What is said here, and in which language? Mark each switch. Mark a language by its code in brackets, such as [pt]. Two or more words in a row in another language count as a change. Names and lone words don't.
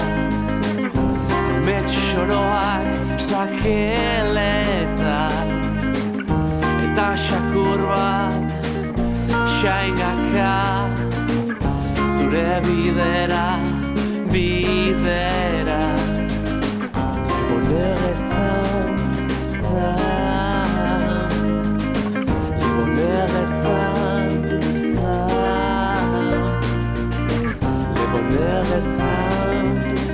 [eu] amets xoroak sakeletan, eta xakur bat xaingaka, zure bidera. [fr] Le Bonheur est simple, Le Bonheur est simple, Le Bonheur est simple,